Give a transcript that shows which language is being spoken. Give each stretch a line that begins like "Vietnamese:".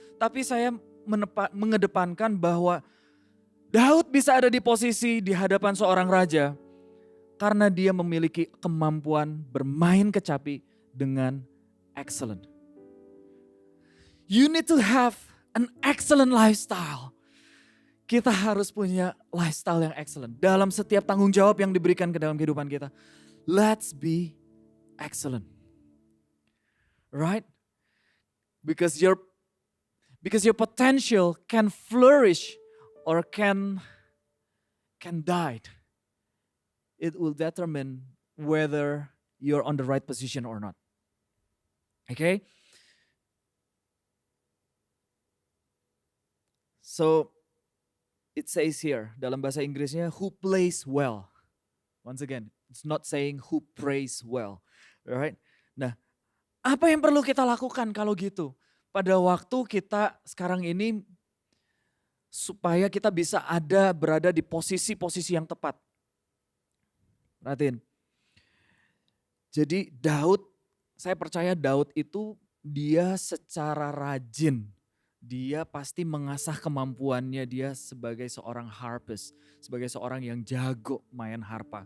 Indonesian: Tapi saya mengedepankan bahwa Daud bisa ada di posisi di hadapan seorang raja karena dia memiliki kemampuan bermain kecapi dengan excellent.
English: You need to have an excellent lifestyle.
Indonesian: Kita harus punya lifestyle yang excellent. Dalam setiap tanggung jawab yang diberikan ke dalam kehidupan kita.
English: Let's be excellent. Right? Because your potential can flourish or can die. It will determine whether you're on the right position or not. Okay? So, it says here,
Indonesian: dalam bahasa Inggrisnya,
English: who plays well. Once again, it's not saying who prays well.
Indonesian: Alright? Nah, apa yang perlu kita lakukan kalau gitu? Pada waktu kita sekarang ini, supaya kita bisa berada di posisi-posisi yang tepat. Perhatiin. Jadi Daud saya percaya Daud itu dia secara rajin, dia pasti mengasah kemampuannya dia sebagai seorang harpist, sebagai seorang yang jago main harpa.